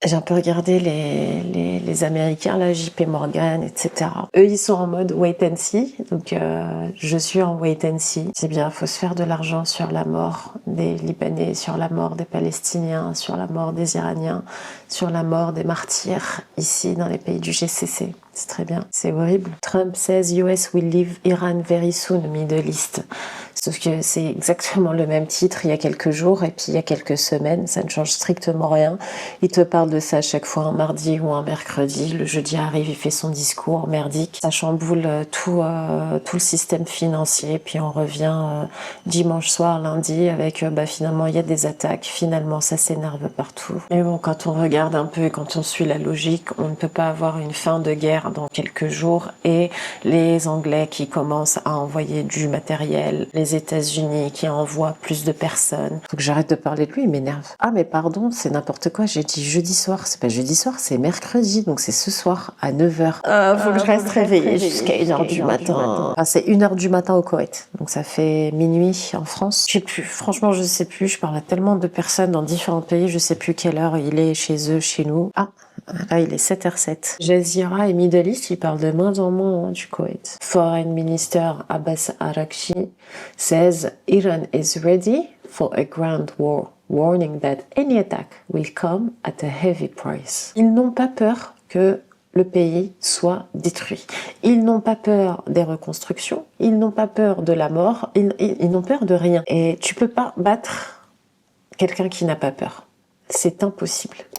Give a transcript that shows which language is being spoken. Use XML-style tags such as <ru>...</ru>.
<fr>J'ai un peu regardé les Américains, là, JP Morgan, etc. Eux, ils sont en mode</fr> <en>wait and see.</en> <fr>Donc, je suis en</fr> <en>wait and see.</en> <fr>C'est bien, faut se faire de l'argent sur la mort des Libanais, sur la mort des Palestiniens, sur la mort des Iraniens, sur la mort des martyrs ici dans les pays du GCC. C'est très bien. C'est horrible.</fr> <en>Trump says US will leave Iran very soon, Middle East.</en> <fr>Sauf que c'est exactement le même titre il y a quelques jours et puis il y a quelques semaines. Ça ne change strictement rien. Il te parle de ça à chaque fois un mardi ou un mercredi. Le jeudi arrive, il fait son discours merdique. Ça chamboule tout le système financier. Puis on revient dimanche soir, lundi avec finalement il y a des attaques. Finalement ça s'énerve partout. Mais bon, quand on regarde un peu et quand on suit la logique, on ne peut pas avoir une fin de guerre dans quelques jours et les Anglais qui commencent à envoyer du matériel, les États-Unis qui envoient plus de personnes. Faut que j'arrête de parler de lui, il m'énerve. Ah mais pardon, c'est n'importe quoi, j'ai dit jeudi soir, c'est pas jeudi soir, c'est mercredi, donc c'est ce soir à 9h. Faut que je reste réveillée jusqu'à 1h du matin. Enfin, c'est 1h du matin au Koweït, donc ça fait minuit en France. Je sais plus, franchement je sais plus, je parle à tellement de personnes dans différents pays, je sais plus quelle heure il est chez eux, chez nous. Ah, là, il est 7h07. Jazeera et Middle East, ils parlent de moins en moins du Koweït.</fr> <en>Foreign Minister Abbas Araghchi says Iran is ready for a ground war, warning that any attack will come at a heavy price.</en> <fr>Ils n'ont pas peur que le pays soit détruit. Ils n'ont pas peur des reconstructions, ils n'ont pas peur de la mort, ils n'ont peur de rien. Et tu peux pas battre quelqu'un qui n'a pas peur. C'est impossible.</fr>